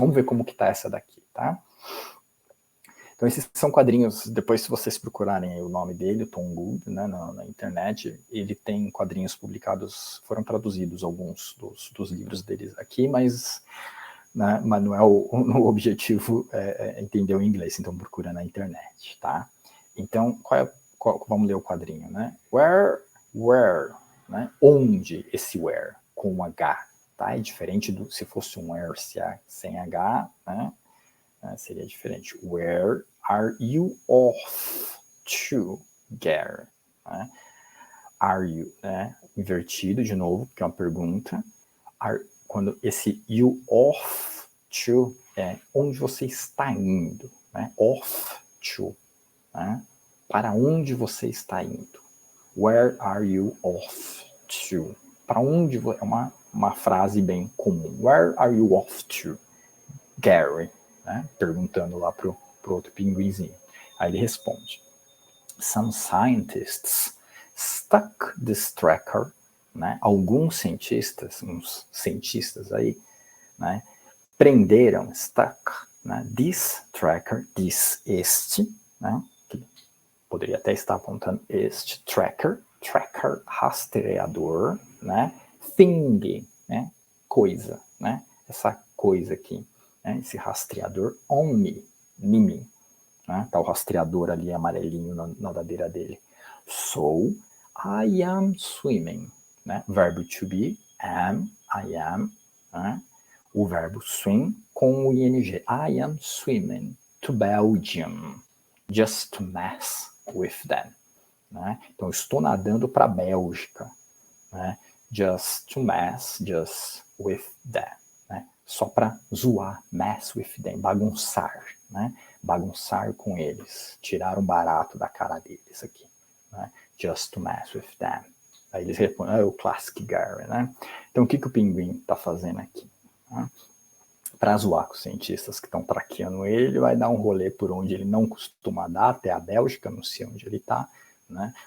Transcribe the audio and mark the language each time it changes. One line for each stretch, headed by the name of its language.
Portuguese: Vamos ver como que tá essa daqui, tá? Então esses são quadrinhos, depois se vocês procurarem o nome dele, o Tom Gould, né, na internet, ele tem quadrinhos publicados, foram traduzidos alguns dos livros dele aqui, mas não é o objetivo entender o inglês, então procura na internet, tá? Então, vamos ler o quadrinho, né? Where, né? Onde esse where, com um H, tá? É diferente se fosse um where sem H, né? Seria diferente.
English: Where are you off to, Gary?
Portuguese: Né?
English: Are you,
Portuguese: né? Invertido de novo, porque é uma pergunta. Quando esse
English: you off to
Portuguese: é onde você está indo, né? Off to. Né? Para onde você está indo?
English: Where are you off to?
Portuguese: Para onde é uma frase bem comum.
English: Where are you off to, Gary?
Portuguese: Né? Perguntando lá pro outro pinguinzinho. Aí ele responde:
English: Some scientists stuck this tracker,
Portuguese: né? Alguns cientistas, uns cientistas aí, né? Prenderam, stuck, né?
English: This tracker,
Portuguese: este, né? Poderia até estar apontando este tracker, rastreador, né? Thing, né? Coisa, né? Essa coisa aqui, né? Esse rastreador
English: on me,
Portuguese: em mim, né? Tá o rastreador ali amarelinho na nadadeira dele.
English: So, I am swimming,
Portuguese: né? Verbo to be, I am, né? O verbo swim com o ing.
English: I am swimming. to Belgium, just to mess with them.
Portuguese: Né? Então, estou nadando para a Bélgica, né?
English: Just to mess, just with them.
Portuguese: Né? Só para zoar,
English: mess with them,
Portuguese: bagunçar, né? Bagunçar com eles, tirar um barato da cara deles aqui. Né?
English: Just to mess with them.
Portuguese: Aí eles respondem, o Classic Gary, né? Então, o que o pinguim está fazendo aqui? Né? Para zoar com os cientistas que estão traqueando ele vai dar um rolê por onde ele não costuma dar, até a Bélgica, não sei onde ele está, né?